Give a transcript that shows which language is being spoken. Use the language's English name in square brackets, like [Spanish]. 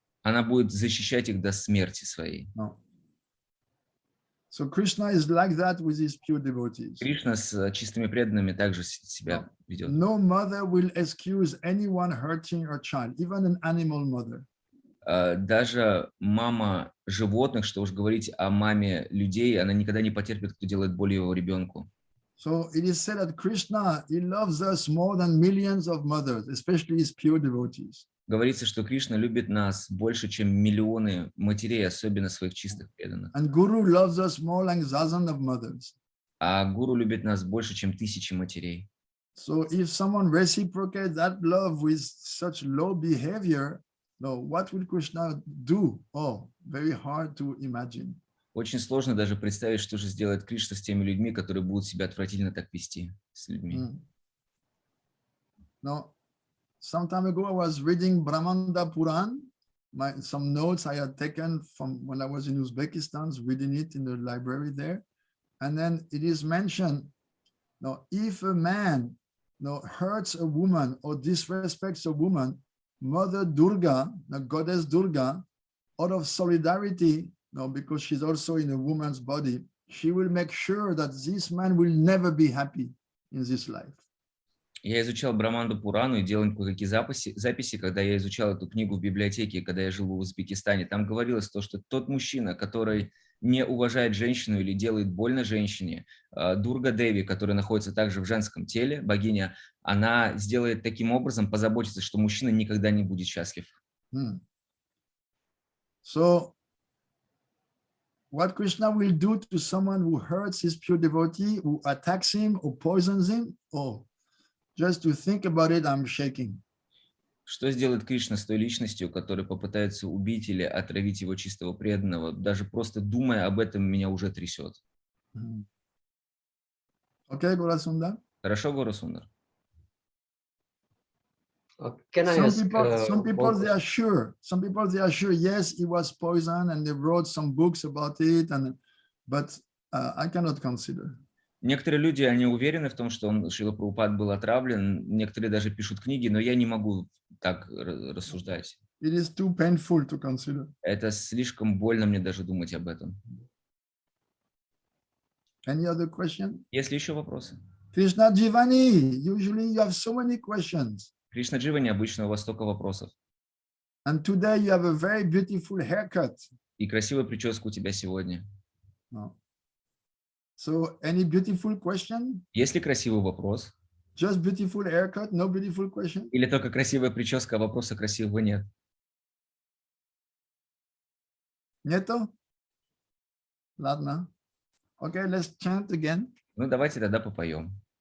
[Russian] Она будет защищать их до смерти своей. [English] No. So Krishna is like that with his pure devotees. [Russian] Кришна с чистыми преданными также себя ведет. [English] No mother will excuse anyone hurting her child, even an animal mother. [Russian] Даже мама животных, что уж говорить о маме людей, она никогда не потерпит, кто делает боль его ребенку. [English] So it is said that Krishna, he loves us more than millions of mothers, especially his pure devotees. [Russian] Говорится, что Кришна любит нас больше, чем миллионы матерей, особенно своих чистых преданных. [English] And Guru loves us more like thousands of mothers. [Russian] А гуру любит нас больше, чем тысячи матерей. [English] So if someone reciprocates that love with such low behavior, what will Krishna do? Oh, very hard to imagine. [Russian] Очень сложно даже представить, что же сделает Кришна с теми людьми, которые будут себя отвратительно так вести с людьми. [English] Now, some time ago, I was reading Brahmanda Puran, some notes I had taken from when I was in Uzbekistan, reading it in the library there. And then it is mentioned, now, if a man hurts a woman or disrespects a woman, Mother Durga, the goddess Durga, out of solidarity, because she's also in a woman's body, she will make sure that this man will never be happy in this life. [Russian] Я изучал Браманду Пурану и делал кое-какие записи, когда я изучал эту книгу в библиотеке, когда я жил в Узбекистане. Там говорилось то, что тот мужчина, который не уважает женщину или делает больно женщине, Дурга Деви, которая находится также в женском теле, богиня, она сделает таким образом, позаботится, что мужчина никогда не будет счастлив. [English] So, what Krishna will do to someone who hurts his pure devotee, who attacks him or poisons him, just to think about it, I'm shaking. [Russian] Что сделает Кришна с той личностью, которая попытается убить или отравить его чистого преданного? Даже просто думая об этом, меня уже трясет. [English] Okay, Gorasundar? [Russian] Хорошо, Горасундар? [English] Some people they are sure. Some people they are sure. Yes, he was poisoned, and they wrote some books about it. But I cannot consider. [Russian] Некоторые люди, они уверены в том, что Шрила Прабхупад был отравлен. Некоторые даже пишут книги, но я не могу так рассуждать. [English] It is too painful to consider. [Russian] Это слишком больно мне даже думать об этом. [English] Any other question? [Russian] Есть ли еще вопросы? [English] Krishna Jivani, usually you have so many questions. [Russian] Кришна Дживани, обычно у вас столько вопросов. [English] And today you have a very beautiful haircut. [Russian] И красивая прическа у тебя сегодня. [English] No. So, any beautiful question? [Russian] Есть ли красивый вопрос? [English] Just beautiful haircut, no beautiful question? [Russian] Или только красивая прическа, а вопроса красивого нет? Нету? Ладно. [English] Okay, let's chant again. [Russian] Ну, давайте тогда попоем.